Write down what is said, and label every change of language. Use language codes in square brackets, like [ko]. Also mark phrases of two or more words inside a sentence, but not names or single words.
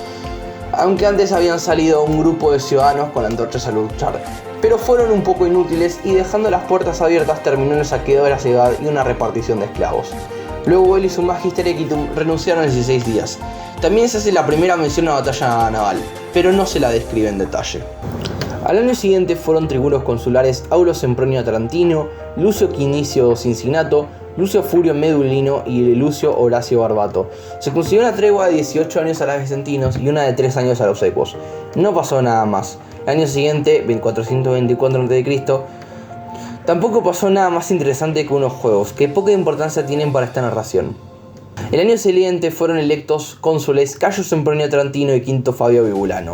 [es] Aunque antes habían salido un grupo de ciudadanos con antorchas a luchar, pero fueron un poco inútiles, y dejando las puertas abiertas terminó el saqueo de la ciudad y una repartición de esclavos. Luego él y su Magister Equitum renunciaron en 16 días. También se hace la primera mención a una batalla naval, pero no se la describe en detalle. Al año siguiente fueron tribunos consulares Aulo Sempronio Tarantino, Lucio Quinicio Cincinnato, Lucio Furio Medulino y Lucio Horacio Barbato. Se consiguió una tregua de 18 años a los vicentinos y una de 3 años a los equos. No pasó nada más. El año siguiente, 424 a.C., tampoco pasó nada más interesante que unos juegos, que poca importancia tienen para esta narración. El año siguiente fueron electos cónsules Cayo Sempronio Tarantino y Quinto Fabio Bibulano.